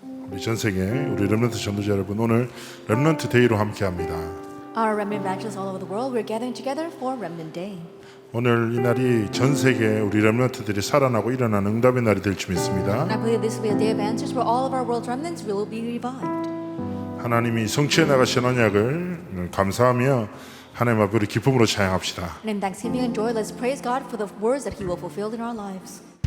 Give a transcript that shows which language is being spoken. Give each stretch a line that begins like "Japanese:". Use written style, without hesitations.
Korean: 우리 전 세계 우리 렘넌트 전도자 여러분, 오늘 렘넌트 데이로 함께합니다.
English: Our remnant evangelists all over the world, we're gathering together for Remnant Day.
Korean: 오늘 이 날이 전 세계 우리 렘넌트들이 살아나고 일어나는 응답의 날이 될 줄 믿습니다.
English: And I believe this will be a day of answers where all of our world's remnants will be revived.
Korean: 하나님이 성취해 나가신 언약을 감사하며 하나님 앞에 우리 기쁨으로 찬양합시다.
English: And in thanksgiving and joy, let's praise God for the words that He will fulfill in our lives.